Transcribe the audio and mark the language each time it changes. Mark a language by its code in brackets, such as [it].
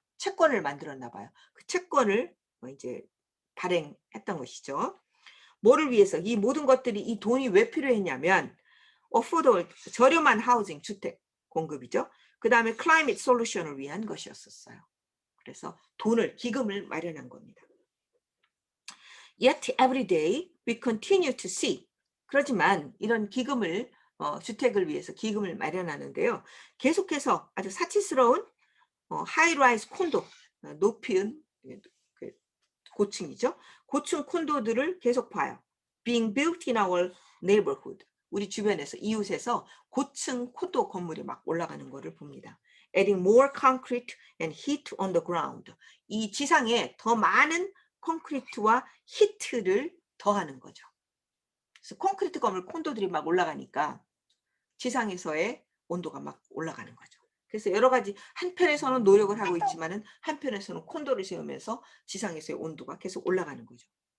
[ko] 채권을 만들었나 봐요. 그 채권을 이제 발행했던 것이죠. 뭐를 위해서? 이 모든 것들이 이 돈이 왜 필요했냐면 affordable 저렴한 하우징 주택 공급이죠. 그 다음에 클라이밋 솔루션을 위한 것이었었어요. 그래서 기금을 마련한 겁니다. [en] Yet every day we continue to see. [ko] 그렇지만 이런 기금을 주택을 위해서 기금을 마련하는데요. 계속해서 아주 사치스러운 하이라이즈 콘도 높은 그 고층이죠. 고층 콘도들을 계속 봐요. [en] Being built in our neighborhood. [ko] 우리 주변에서 이웃에서 고층 콘도 건물이 막 올라가는 것을 봅니다. [en] Adding more concrete and heat on the ground. [ko] 이 지상에 더 많은 콘크리트와 히트를 더하는 거죠. 그래서 콘크리트 건물 콘도들이 막 올라가니까 지상에서의 온도가 막 올라가는 거죠. 그래서 여러 가지 한편에서는 노력을 하고 있지만은 한편에서는 콘도를 세우면서 지상에서의 온도가 계속 올라가는 거죠.